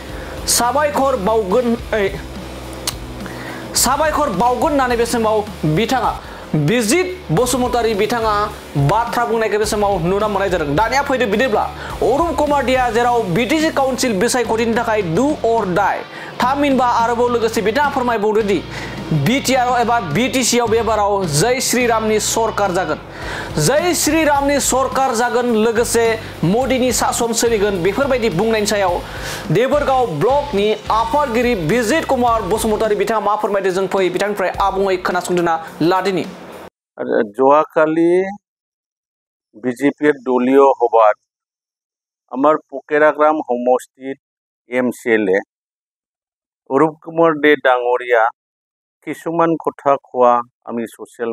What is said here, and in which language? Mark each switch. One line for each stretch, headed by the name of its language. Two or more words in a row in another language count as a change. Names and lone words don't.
Bodo: साबायखर बावगोन होननानै बे समाव बिथाङा बिजित बसुमतारी बिथाङा बाथ्रा बुंनायखौ बे समाव नुनो मोननाय जादों दानिया फैदो बिदिब्ला अरूप कुमार देआ जेराव बिटिसि काउन्सिल बिसायख'थिनि थाखाय
English: do or die
Bodo: थामहिनबा आरोबाव लोगोसे बिथाङा फोरमायबावदो दि बिटिआर एबा बिटिसिआव बेबाराव जय श्रीरामनि सरकार जागोन लोगोसे मोदीनि सासन सोलिगोन बेफोरबायदि बुंनायनि सायाव देबोरगाव ब्लकनि आफादगिरि बिजित कुमार बसुमतारी बिथाङा मा फोरमायदों जों फै बिथांनिफ्राय आबुङै खोनासंदोना लादिनि
Assamese: যোৱাকালি বিজেপিৰ দলীয় সভাত আমাৰ পোকেৰাগ্ৰাম সমষ্টিত MCLA অৰূপ কুমাৰ দে ডাঙৰীয়া কিছুমান কথা কোৱা আমি ছ'চিয়েল